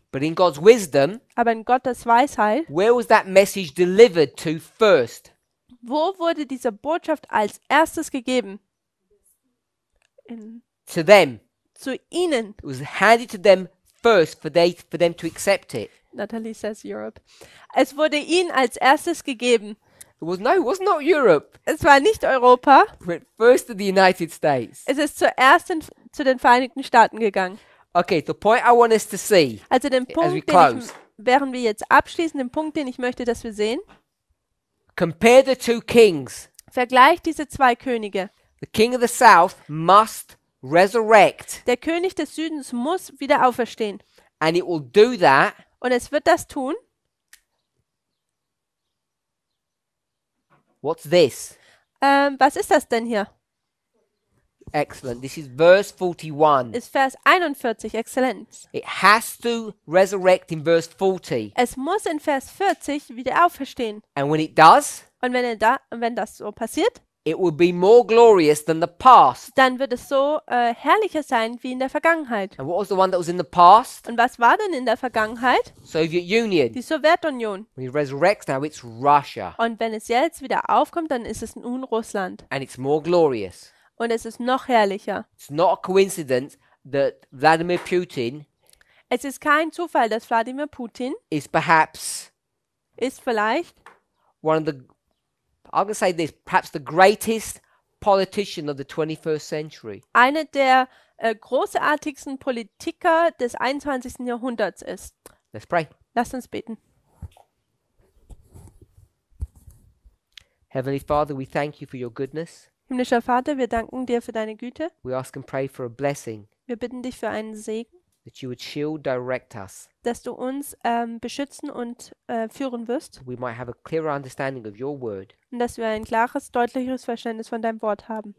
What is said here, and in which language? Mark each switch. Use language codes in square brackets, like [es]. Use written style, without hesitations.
[en] But in God's wisdom, [de] Aber in Gottes Weisheit, [en] where was that message delivered to first? [de] wo wurde diese Botschaft als erstes gegeben? [en] to them. [de] Zu ihnen. [en] It was handed to them first for them to accept it. Natalie says Europe. [de] Es wurde ihnen als erstes gegeben. [en] It was not Europe. [de] Es war nicht Europa. [en] It went first to the United States. [de] Es ist zuerst zu den Vereinigten Staaten gegangen. [en] Okay, the point I want us to see [de] Also den [en] as we [de] Punkt, [en] close. [de] während wir jetzt abschließen, den Punkt, den ich möchte, dass wir sehen. [en] Compare the two kings. [de] Vergleich diese zwei Könige. [en] The king of the south must resurrect, [de] Der König des Südens muss wieder auferstehen. [en] and it will do that [de] Und es wird das tun. [en] What's this? [de] Was ist das denn hier? [en] Excellent. This is verse 41. [de] Ist Vers 41, Exzellenz. [en] It has to resurrect in verse 40. [de] Es muss in Vers 40 wieder auferstehen. [en] And when it does, [de] Und wenn das so passiert, [en] it will be more glorious than the past. [de] dann wird es so herrlicher sein wie in der Vergangenheit. [en] And what was the one that was in the past? [de] Und was war denn in der Vergangenheit? [en] Soviet Union. [de] Die Sowjetunion. [en] When it resurrects now, it's Russia. [de] Und wenn es jetzt wieder aufkommt, dann ist es nun Russland. [en] And it's more glorious. [de] Und es ist noch herrlicher. [en] It's not a coincidence that Vladimir Putin [de] Es ist kein Zufall, dass Wladimir Putin [en] is perhaps [de] ist vielleicht [en] one of the, I'm going to say this, perhaps the greatest politician of the 21st century. [de] einer der großartigsten Politiker des 21. Jahrhunderts ist. [en] Let's pray. [de] Lasst uns beten. [en] Heavenly Father, we thank you for your goodness. [de] Himmlischer Vater, wir danken dir für deine Güte. [en] We ask and pray for a blessing, [de] Wir bitten dich für einen Segen, [en] that you would shield, direct us, [de] dass du uns beschützen und führen wirst [en] so we might have a clearer understanding of your word. [de] und dass wir ein klares, deutlicheres Verständnis von deinem Wort haben.